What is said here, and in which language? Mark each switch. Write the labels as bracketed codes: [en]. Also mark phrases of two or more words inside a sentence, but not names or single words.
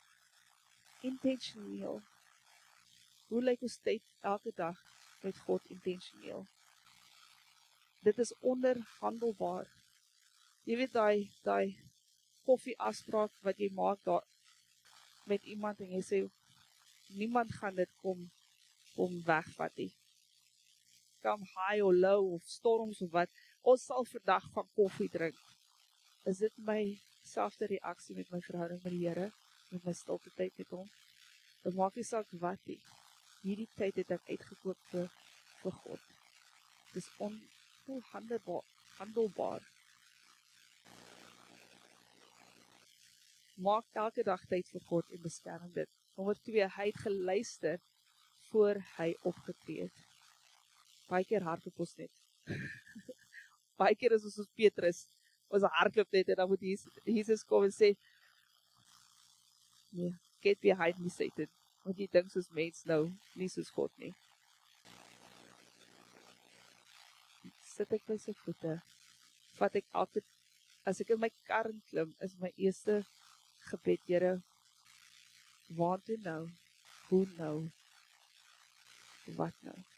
[af] Hoe lyk ons tyd elke dag met God intentioneel? Dit is onderhandelbaar. Jy weet daai koffie afspraak wat jy maak daar met iemand en jy sê, niemand gaan dit kom wegvat nie. [en] Come high or low [af] of storms of wat, ons sal vandag van koffie drink. Is dit my selfde reaksie met my verhouding met die Here, met my stilte tyd met hom? Dan maak nie saak wat nie. Hierdie tyd het ek uitgekoop vir God. Dis onhandelbaar. Maak elke dag tyd vir God en beskerm dit. Nommer 2, hy het geluister voor hy opgetree het. Baie keer hardloop ons net. Baie keer is ons soos Petrus, ons hardloop net en dan moet Jesus kom en sê, nee, [en] get behind me, Satan. [af] Want jy dink soos mens nou, nie soos God nie. Sit ek by sy voete, vat ek altyd, as ek in my kar klim, is my eerste gebed, Here, waartoe nou, hoe nou, wat nou?